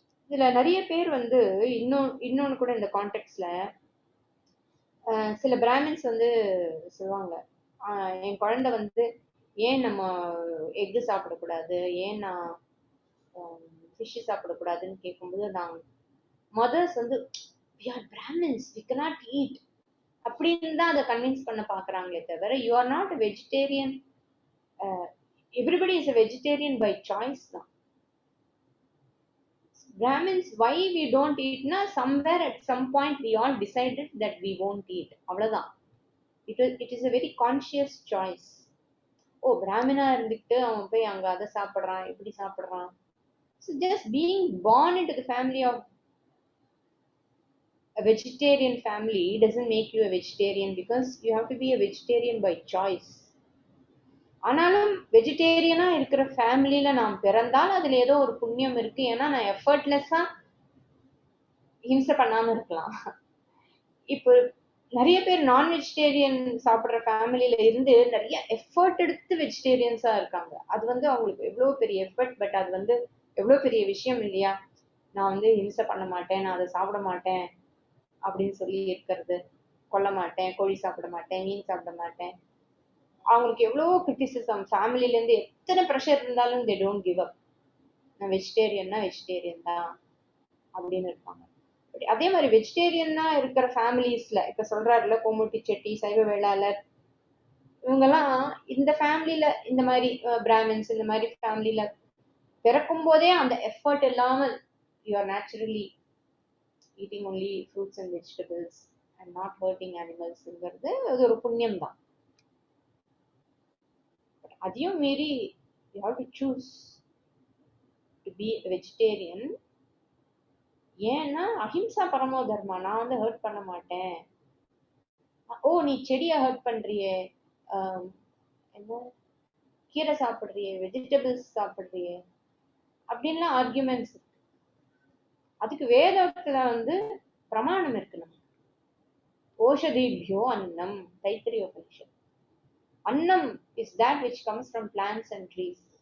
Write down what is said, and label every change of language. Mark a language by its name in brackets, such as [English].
[Tamil] இதுல நிறைய பேர் இன்னொன்னு கூட இந்த கான்டெக்ட்ல சில பிராமின்ஸ் சொல்லுவாங்க, என் குழந்தை ஏன் நம்ம எக்கு சாப்பிடக்கூடாது, ஏன் நான் ஃபிஷ் சாப்பிடக்கூடாதுன்னு கேட்கும்போது, நான் mothers [English] we are Brahmins, we cannot eat [Tamil] அப்படின்னு தான் அதை கன்வின்ஸ் பண்ண பாக்குறாங்களே தவிர, you are not a vegetarian. [English] Everybody is a vegetarian by choice தான். Brahmins, why we don't eat na, somewhere at some point we all decided that we won't eat, அவ்வளவுதான். It is a very conscious choice. [Tamil] ஓ பிராமணா இருந்துட்டு அவன் போய் அங்க அதை சாப்பிடுறான், இப்படி சாப்பிடுறான். [English] So just being born into the family of a vegetarian family doesn't make you a vegetarian, because you have to be a vegetarian by choice. [Tamil] ஆனாலும் வெஜிடேரியனா இருக்கிற ஃபேமிலியில நாம் பிறந்தால் அதுல ஏதோ ஒரு புண்ணியம் இருக்கு. ஏன்னா நான் எஃபர்ட்லெஸ்ஸா ஹிம்சை பண்ணாம இருக்கலாம். இப்போ நிறைய பேர் நான் வெஜிடேரியன் சாப்பிடுற ஃபேமிலியில இருந்து நிறைய எஃபர்ட் எடுத்து வெஜிடேரியன்ஸா இருக்காங்க. அது அவங்களுக்கு எவ்வளவு பெரிய எஃபர்ட், பட் அது எவ்வளவு பெரிய விஷயம் இல்லையா? நான் ஹிம்சை பண்ண மாட்டேன், நான் அதை சாப்பிட மாட்டேன் அப்படின்னு சொல்லி இருக்கிறது, கொல்ல மாட்டேன், கோழி சாப்பிட மாட்டேன், மீன் சாப்பிட மாட்டேன். அவங்களுக்கு எவ்வளவோ கிரிட்டிசிசம், ஃபேமிலில இருந்து எத்தனை ப்ரெஷர் இருந்தாலும் [English] they don't give up. [Tamil] நான் வெஜிடேரியன்னா வெஜிடேரியன் தான் அப்படின்னு இருப்பாங்க. அதே மாதிரி வெஜிடேரியன்னா இருக்கிற ஃபேமிலிஸ்ல இப்ப சொல்றாருல கோமுட்டி செட்டி, சைவ வேளாளர், இவங்கெல்லாம் இந்த ஃபேமிலியில இந்த மாதிரி பிராமின்ஸ் இந்த மாதிரி ஃபேமிலியில பிறக்கும் போதே அந்த எஃபர்ட் இல்லாமல் you are naturally eating only fruits and vegetables and not hurting அனிமல்ஸ்ங்கிறது அது ஒரு புண்ணியம் தான். அதையும் மீறி [English] you have to choose to be a vegetarian. [Tamil] ஏன்னா அஹிம்சா பரமோ தர்மா, நான் ஹர்ட் பண்ண மாட்டேன். ஓ நீ செடியை ஹர்ட் பண்றியே, என்ன கீரை சாப்பிடுறியே, வெஜிடபிள்ஸ் சாப்பிடுறியே அப்படின்லாம் ஆர்குமெண்ட்ஸ். அதுக்கு வேதத்துல பிரமாணம் இருக்கு. நம்ம ஓஷதிபியோ அன்னம், தைத்திரிய உபனிஷத். [English] Annam is that which comes from plants and trees.